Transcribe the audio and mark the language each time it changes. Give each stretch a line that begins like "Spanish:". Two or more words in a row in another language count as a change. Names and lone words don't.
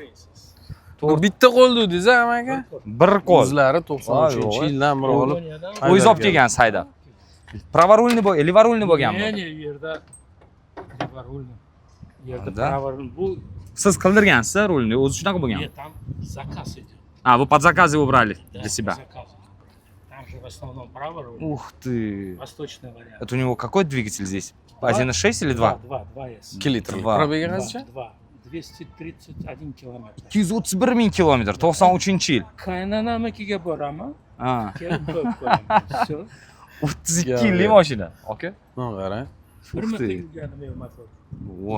Uzbek: Bitta qo'l dedingiz aka? Bir qo'l. O'zlari 93-yildan beri olib. O'zingiz olib kelgan sayda. Pravorulni bo'lgan, livorulni bo'lganmi? yerda livorulni. Yerda Da. pravorul bu Siz qildirgansiz rulni, o'zi shunaqa bo'lgan.
Russian: там заказ идет. Вы под заказ его брали для себя. Заказ. Там же в основном праворул. Ух ты. Восточный вариант. Это у него какой двигатель здесь? 1.6 или 2? 2 есть.
Uzbek: 2 litr.
Russian: Два.
Uzbek: Probegi qancha? 2. 231 kilometr. 231 ming kilometr, 93-yil. Qaynonamnikiga boraman. Ha. Kelib ko'p ko'raman. Всё. 32 yillik mashina. Okey. Mana qarang. Bir Uх marta ты. yurganim yo'q motor. Voy.